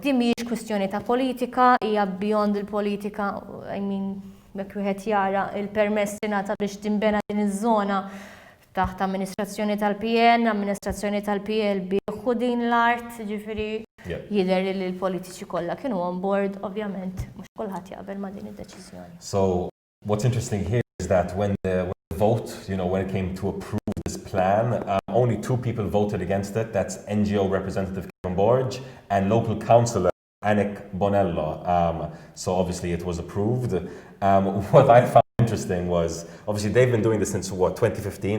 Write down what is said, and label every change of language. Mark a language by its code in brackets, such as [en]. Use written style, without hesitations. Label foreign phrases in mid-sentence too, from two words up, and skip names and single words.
[mt] Din mhijiex kwestjoni ta' politika, hija beyond il-politika, jekk wieħed jara il-permess ingħata biex tinbena din iż-żona taħt amministrazzjoni tal-PN, amministrazzjoni tal-PLB ħu din l-art, ġifieri jidher li l-politiċi kollha kienu [en] on board, [mt] ovvjament mhux kulħadd jaqbel ma' din id-deċiżjoni. [en] So what's interesting here is that when the vote, when it came to approve this plan, only 2 people voted against it. That's NGO representative Kevin Borge and local councillor Anik Bonello. So obviously it was approved. What I found interesting was, obviously they've been doing this since 2015.